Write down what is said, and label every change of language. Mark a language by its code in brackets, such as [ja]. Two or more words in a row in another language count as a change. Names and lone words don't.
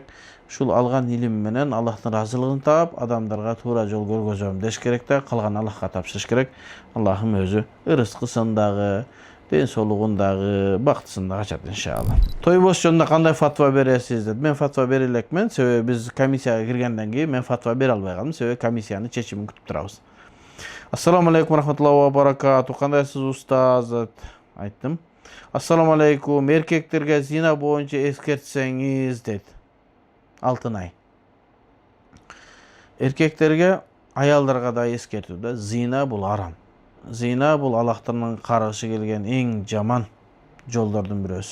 [ky] Ушул алган илим менен Аллахтын ыраазылыгын таап, адамдарга туура жол көргөзөм деш керек да, калган Аллахка тапшырыш керек. Аллахым өзү ырыскысын дагы, ден соолугун дагы, бактысын дагы ачат иншалла. Той бош жөнүндө кандай фатва бересиз деп. Мен фатва бере элекмин, себеби биз комиссияга киргенден кийин мен фатва бере албай калдым, себеби комиссиянын чечимин күтүп турабыз. [ar] السلام عليكم رحمة الله وبركاته. [ky] Кандайсыз устаз? Айттым. [ar] السلام عليكم. [ky] Эркектерге зина боюнча эскертсеңиз дейт. Алтынай. Эркектерге, аялдарга да эскертүү да, зина бул арам. Зина бул Аллахтын каргышы келген эң жаман жолдордун бирөөсү.